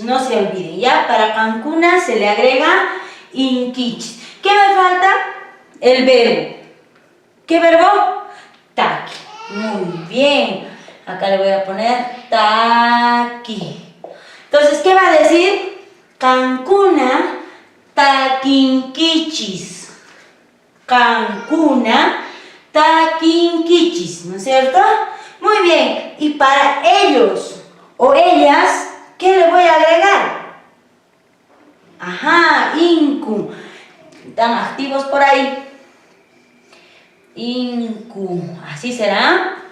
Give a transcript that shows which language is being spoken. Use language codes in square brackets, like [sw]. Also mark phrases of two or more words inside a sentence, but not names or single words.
[es] No se olviden, ¿ya? Para Cancuna se le agrega inquichis. ¿Qué me falta? El verbo. ¿Qué verbo? Taki. Muy bien. Acá le voy a poner taki. Entonces, ¿qué va a decir? [qu] Cancuna taquinquichis. Cancuna taquinquichis, [es] ¿no es cierto? Muy bien. Y para ellos o ellas, ¿qué le voy a agregar? Ajá, inku. ¿Están activos por ahí? Inku. ¿Así será?